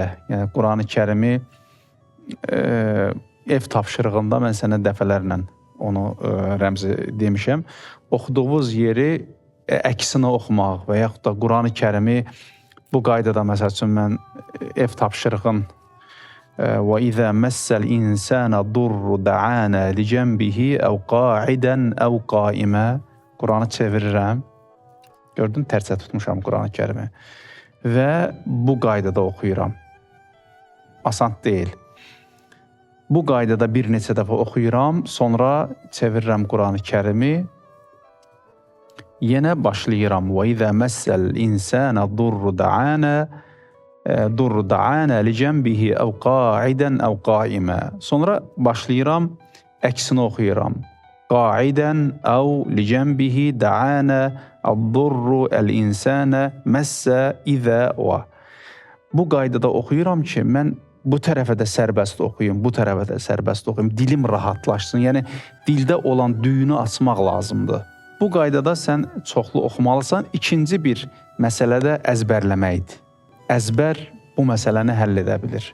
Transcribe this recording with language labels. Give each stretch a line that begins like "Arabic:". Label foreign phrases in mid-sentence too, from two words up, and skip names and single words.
Azerbaijani: Yəni Qurani-Kərimi ev tapşırığında mən sənə dəfələrlə onu rəmzi demişəm. Oxuduğunuz yeri əksinə oxumaq və yaxud da Qurani-Kərimi bu qaydada məsəl üçün mən ev tapşırığın
Arabic: وَإِذَا مَسَّ الْإِنسَانَ ضُرُّ دَعَانَا لِجَنْبِهِ أَوْ قَاعِدًا أَوْ قَائِمًا
Azerbaijani: Quranı çevirirəm. Gördün, tərsə tutmuşam Qurani-Kərimi. Və bu qaydada oxuyuram. Asan deyil. Bu qaydada bir neçə dəfə oxuyuram, sonra çevirirəm Qurani-Kərimi. Yenə başlayıram.
Arabic: وَإِذَا مَسَّ الْإِنسَانَ ضُرُّ دَعَانَا لِجَنْبِهِ أَوْ قَاعِدًا أَوْ قَائِمًا
Azerbaijani: Sonra başlayıram, əksini oxuyuram.
Arabic: قَاعِدًا أَوْ لِجَنْبِهِ دَعَانَا الضُّرُّ الْإِنسَانَ مَسَّ إِذَا وَ
Azerbaijani: Bu qaydada oxuyuram ki, mən bu tərəfə də sərbəst oxuyum, bu tərəfə də sərbəst oxuyum. Dilim rahatlaşsın. Yəni, dildə olan düyünü açmaq lazımdır. Bu qaydada sən çoxlu oxumalısan. İkinci bir məsələ də əzbərləməkdir. Əzbər bu məsələni həll edə bilir.